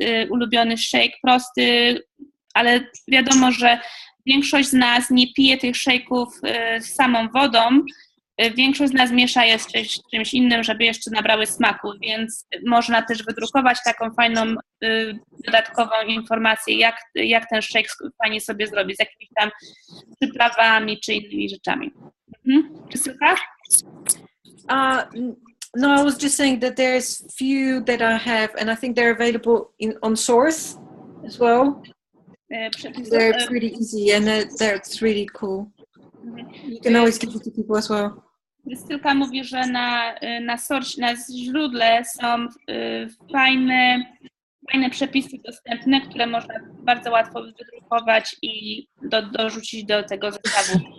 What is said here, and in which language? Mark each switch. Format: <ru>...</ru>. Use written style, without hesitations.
<pl>ulubiony shake prosty, ale wiadomo, że większość z nas nie pije tych shake'ów z samą wodą, większość z nas miesza je z czymś innym, żeby jeszcze nabrały smaku, więc można też wydrukować taką fajną dodatkową informację, jak ten shake fajnie sobie zrobić, z jakimiś tam przyprawami czy innymi rzeczami. Czy słuchasz?</pl> <en>No, I was just saying that there's few that I have, and I think they're available on Source as well. They're pretty easy, and that's really cool. You can always give it to people as well.</en> <pl>Krystylka mówi, że na źródle są fajne przepisy dostępne, które można bardzo łatwo wydrukować i dorzucić do tego zestawu.</pl>